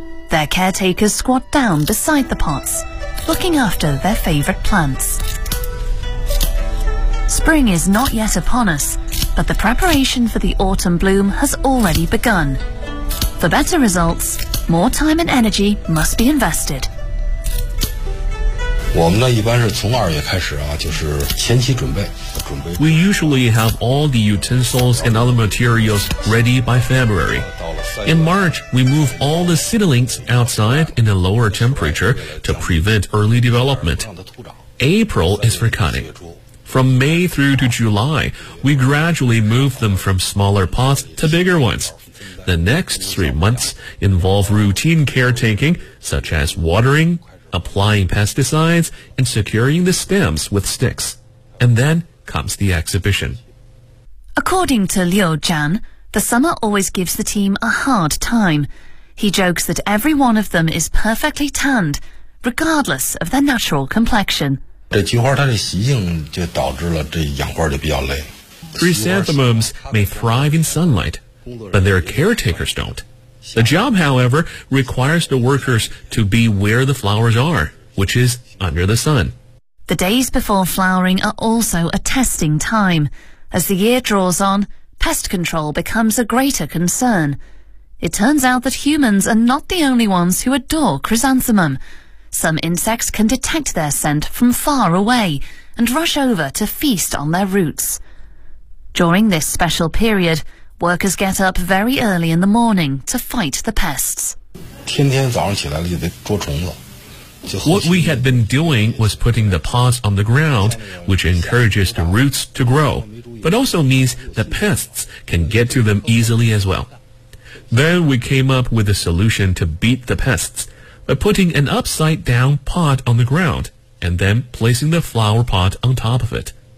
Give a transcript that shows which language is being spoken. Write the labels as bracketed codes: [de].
[en] Their caretakers squat down beside the pots, looking after their favorite plants. Spring is not yet upon us, but the preparation for the autumn bloom has already begun. For better results, more time and energy must be invested. [zh] 我们呢一般是从二月开始啊，就是前期准备。 [en] We usually have all the utensils and other materials ready by February. In March, we move all the seedlings outside in a lower temperature to prevent early development. April is for cutting. From May through to July, we gradually move them from smaller pots to bigger ones. The next 3 months involve routine caretaking, such as watering, applying pesticides, and securing the stems with sticks. And then comes the exhibition. According to Liu Jian, the summer always gives the team a hard time. He jokes that every one of them is perfectly tanned, regardless of their natural complexion. [zh] 这菊花它的习性就导致了这养花就比较累。 [en] Chrysanthemums may thrive in sunlight,But their caretakers don't. The job, however, requires the workers to be where the flowers are, which is under the sun. The days before flowering are also a testing time. As the year draws on, pest control becomes a greater concern. It turns out that humans are not the only ones who adore chrysanthemum. Some insects can detect their scent from far away and rush over to feast on their roots. During this special period, workers get up very early in the morning to fight the pests. [zh] 天天早上起来就得捉虫子。 [en] What we had been doing was putting the pots on the ground, which encourages the roots to grow, but also means that pests can get to them easily as well. Then we came up with a solution to beat the pests by putting an upside-down pot on the ground and then placing the flower pot on top of it.